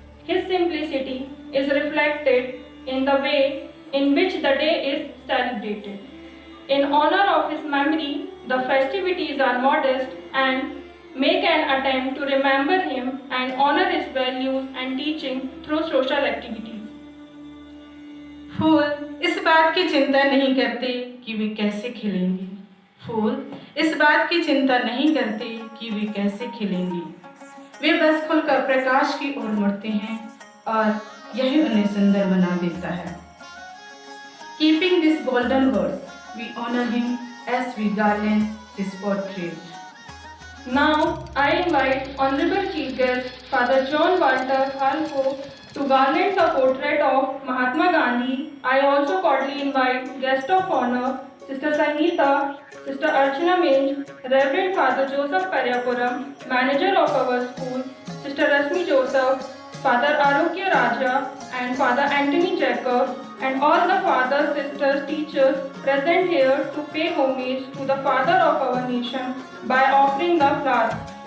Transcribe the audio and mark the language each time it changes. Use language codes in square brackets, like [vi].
[en] His simplicity is reflected in the way in which the day is celebrated. In honor of his memory, the festivities are modest and make an attempt to remember him and honor his values and teaching through social activities. [hi] फूल इस बात की चिंता नहीं करते कि वे कैसे खिलेंगे। फूल इस बात की चिंता नहीं करते कि वे कैसे खिलेंगे। वे बस खुलकर प्रकाश की ओर मुड़ते हैं और यही उन्हें सुंदर बना देता है। [en] Keeping this golden words, we honor him as we garland his portrait. Now, I invite Honorable Chief Guest Father John Walter Thalko to garland the portrait of Mahatma Gandhi. I also cordially invite Guest of Honor Sister Sangeeta, Sister Archana Minch, Reverend Father Joseph Paryapuram, Manager of our school, Sister Rashmi Joseph, Father Arokya Raja, and Father Anthony Jacob, and all the fathers, sisters, teachers present here to pay homage to the Father of our nation by offering the flower.